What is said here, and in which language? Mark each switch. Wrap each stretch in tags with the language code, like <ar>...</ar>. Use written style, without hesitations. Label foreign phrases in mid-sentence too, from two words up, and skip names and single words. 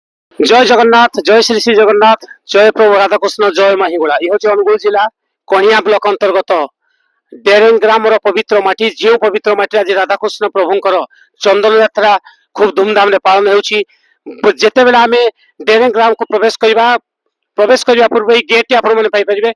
<or>ଜୟ ଜଗନ୍ନାଥ, ଜୟ ଶ୍ରୀ ଶ୍ରୀ ଜଗନ୍ନାଥ, ଜୟ ପ୍ରଭୁ ରାଧାକୃଷ୍ଣ, ଜୟ ମା ହିଙ୍ଗୁଳା। ଇଏ ହଉଛି ଅନୁଗୁଳ ଜିଲ୍ଲା କଣିହାଁ ବ୍ଲକ ଅନ୍ତର୍ଗତ ଡେରେଙ୍ଗ ଗ୍ରାମର ପବିତ୍ର ମାଟି। ଯେଉଁ ପବିତ୍ର ମାଟି ଆଜି ରାଧାକୃଷ୍ଣ ପ୍ରଭୁଙ୍କର ଚନ୍ଦନ ଯାତ୍ରା ଖୁବ ଧୁମଧାମରେ ପାଳନ ହେଉଛି। ଯେତେବେଳେ ଆମେ ଡେରେଙ୍ଗ ଗ୍ରାମକୁ ପ୍ରବେଶ କରିବା ପୂର୍ବେ ଏଇ ଗେଟ୍ ଟି ଆପଣମାନେ ପାଇପାରିବେ।</or>